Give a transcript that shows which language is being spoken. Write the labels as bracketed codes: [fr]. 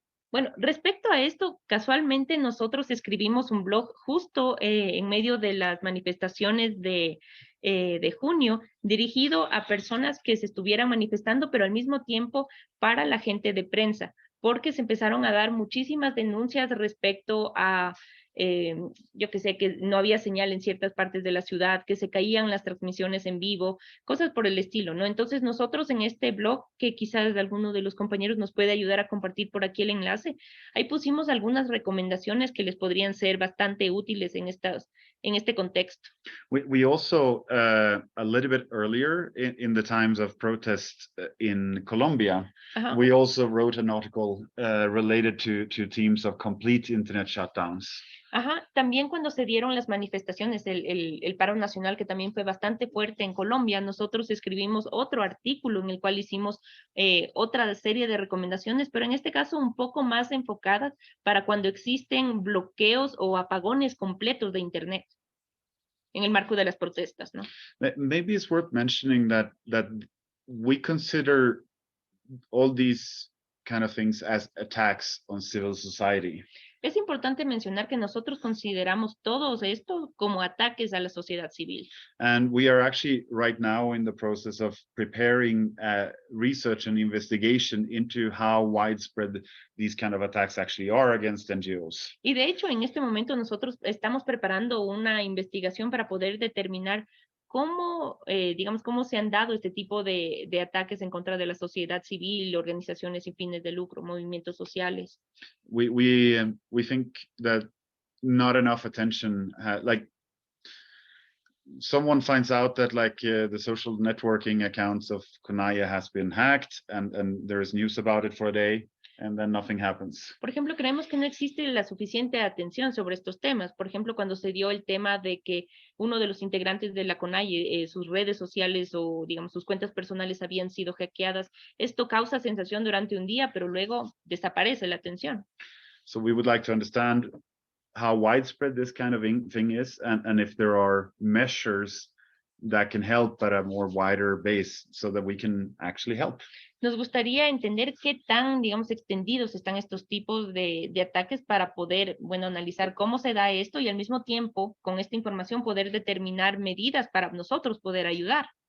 [es] Bueno, respecto a esto, casualmente nosotros escribimos un blog justo en medio de las manifestaciones de junio, dirigido a personas que se estuvieran manifestando, pero al mismo tiempo para la gente de prensa, porque se empezaron a dar muchísimas denuncias respecto a, yo que sé, que no había señal en ciertas partes de la ciudad, que se caían las transmisiones en vivo, cosas por el estilo, ¿no? Entonces nosotros en este blog, que quizás alguno de los compañeros nos puede ayudar a compartir por aquí el enlace, ahí pusimos algunas recomendaciones que les podrían ser bastante útiles en este contexto. [en] We also, a little bit earlier in the times of protest in Colombia, we also wrote an article related to themes of complete internet shutdowns. [es] También cuando se dieron las manifestaciones, el paro nacional, que también fue bastante fuerte en Colombia, nosotros escribimos otro artículo en el cual hicimos otra serie de recomendaciones, pero en este caso un poco más enfocadas para cuando existen bloqueos o apagones completos de Internet en el marco de las protestas, ¿no? [en] Maybe it's worth mentioning that we consider all these kind of things as attacks on civil society. [es] Es importante mencionar que nosotros consideramos todo esto como ataques a la sociedad civil. [en] And we are actually right now in the process of preparing research and investigation into how widespread these kind of attacks actually are against NGOs. [es] Y de hecho, en este momento nosotros estamos preparando una investigación para poder determinar cómo, digamos, cómo se han dado este tipo de ataques en contra de la sociedad civil, organizaciones sin fines de lucro, movimientos sociales. [en] We think that not enough attention, like someone finds out that like the social networking accounts of CONAIE has been hacked and there is news about it for a day. And then nothing happens. [es] Por ejemplo, creemos que no existe la suficiente atención sobre estos temas. Por ejemplo, cuando se dio el tema de que uno de los integrantes de la CONAIE, sus redes sociales o, digamos, sus cuentas personales habían sido hackeadas, esto causa sensación durante un día, pero luego desaparece la atención. [en] So we would like to understand how widespread this kind of thing is, and if there are measures that can help at a more wider base so that we can actually help. [es] Nos gustaría entender qué tan, digamos, extendidos están estos tipos de ataques para poder, bueno, analizar cómo se da esto y al mismo tiempo, con esta información, poder determinar medidas para nosotros poder ayudar.